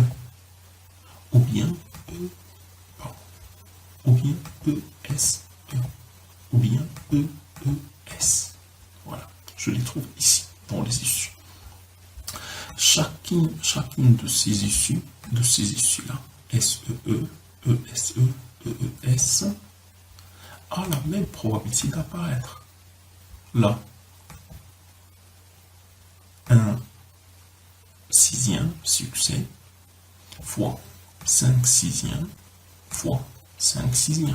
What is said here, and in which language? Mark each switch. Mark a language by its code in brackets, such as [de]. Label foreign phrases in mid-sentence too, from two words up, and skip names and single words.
[fr] Ou bien E, pardon. Ou bien E, S, E. Ou bien E, E, S. Voilà, je les trouve ici, dans les issues. Chacune de ces issues-là, S, E, E, E, S, E, E, E, S, a la même probabilité d'apparaître. Là, 1 sixième succès fois 5 sixièmes fois 5 sixièmes.